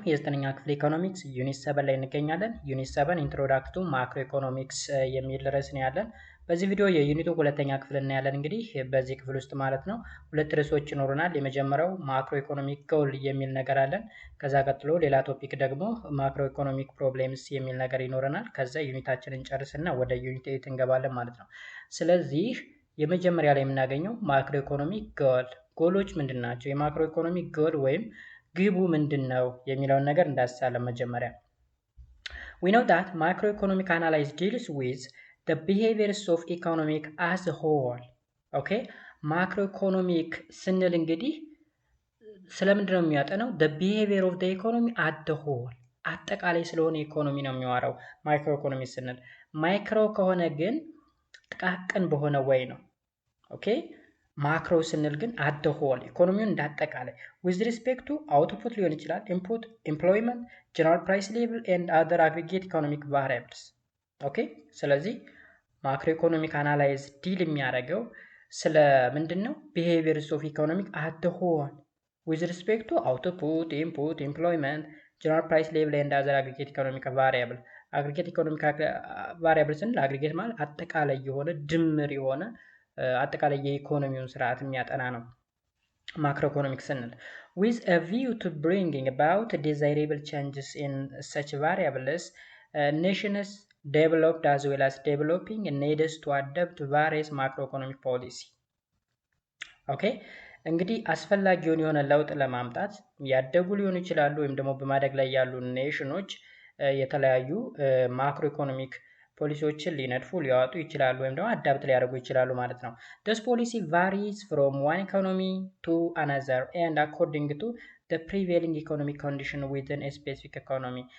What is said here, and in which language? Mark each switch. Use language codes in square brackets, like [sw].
[am] የዘጠነኛ ክፍል ኢኮኖሚክስ ዩኒት 7 ላይ እንገኛለን። ዩኒት 7 ኢንትሮዳክሽን ቱ ማክሮ ኢኮኖሚክስ የሚል ርዕስ ነው ያለን። በዚህ ቪዲዮ የዩኒቱ ሁለተኛ ክፍል እናያለን። እንግዲህ በዚህ ክፍል ውስጥ ማለት ነው ሁለት ርዕሶች ይኖሩናል። የመጀመሪያው ማክሮ ኢኮኖሚክ ጎል የሚል ነገር አለን። ከዛ ቀጥሎ ሌላ ቶፒክ ደግሞ ማክሮ ኢኮኖሚክ ፕሮብሌምስ የሚል ነገር ይኖረናል። ከዛ ዩኒታችንን ጨርስና ወደ ዩኒት 8 እንገባለን ማለት ነው። ስለዚህ የመጀመሪያ ላይ የምናገኘው ማክሮ ኢኮኖሚክ ጎል ጎሎች ምንድን ናቸው? የማክሮ ኢኮኖሚክ ጎል ወይም ግቡ ምንድነው የሚለውን ነገር እንዳስሳለን። መጀመሪያ [en] we know that macroeconomic analysis deals with the behaviors of economic as a whole. okay macroeconomic [am] ስንል እንግዲህ ስለምንድነው የሚያጠናው? [en] the behavior of the economy at the whole [am] አጠቃላይ ስለሆነ ኢኮኖሚ ነው የሚያወራው ማይክሮ ኢኮኖሚ ስንል። ማይክሮ ከሆነ ግን ጥቃቅን በሆነ ወይ ነው። ኦኬ ማክሮ ስንል ግን [en] አት ዘ ሆል [am] ኢኮኖሚውን እንዳጠቃላይ [en] with respect to output ሊሆን ይችላል፣ input, employment, general price level and other aggregate economic variables. [am] ኦኬ ስለዚህ ማክሮ ኢኮኖሚክ አናላይዝ ዲል የሚያደርገው ስለ ምንድነው? [en] behaviors of economic at the whole with respect to output, input, employment, general price level and other aggregate economic variable. [am] aggregate economic variable ስንል aggregate ማለት አጠቃላይ የሆነ ድምር የሆነ አጠቃላይ የኢኮኖሚውን ስርዓት የሚያጠና ነው ማክሮ ኢኮኖሚክ ስንል [en] with a view to bringing about desirable changes in such variables. Nations developed as well as developing needs to adapt various macroeconomic policy. [am] ኦኬ እንግዲህ አስፈላጊውን የሆነ ለውጥ ለማምጣት ያደጉ ሊሆኑ ይችላሉ ወይም ደግሞ በማደግ ላይ ያሉ ኔሽኖች የተለያዩ ማክሮ ኢኮኖሚክ ፖሊሲዎችን ሊነድፉ ሊያወጡ ይችላሉ ወይም ደግሞ አዳፕት ሊያደርጉ ይችላሉ ማለት ነው። [en] this policy varies from one economy to another and according to the prevailing economic condition within a specific economy.